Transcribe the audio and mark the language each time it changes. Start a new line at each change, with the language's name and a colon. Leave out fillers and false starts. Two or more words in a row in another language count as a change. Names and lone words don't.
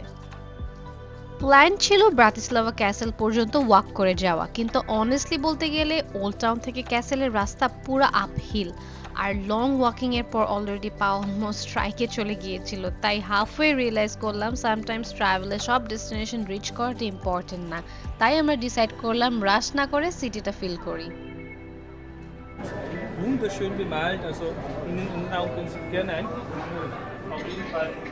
Bangla: প্ল্যান ছিল ব্রাতিস্লাভা ক্যাসেল পর্যন্ত ওয়াক করে যাওয়া, কিন্তু অনেস্টলি বলতে গেলে ওল্ড টাউন থেকে ক্যাসেলের রাস্তা পুরো আপহিল, আর
English: long walking
Bangla: এর পর অলরেডি পা
English: almost strike
Bangla: চলে গিয়েছিল। তাই
English: halfway realize
Bangla: করলাম
English: sometimes travel
Bangla: সব
English: destination reach
Bangla: করাটা ইম্পর্টেন্ট না। তাই আমরা ডিসাইড করলাম রাশ না করে
English: city feel
Bangla: করি।
German: Wunderschön bemalt, also innen und auch können Sie gerne ein. Auf jeden Fall.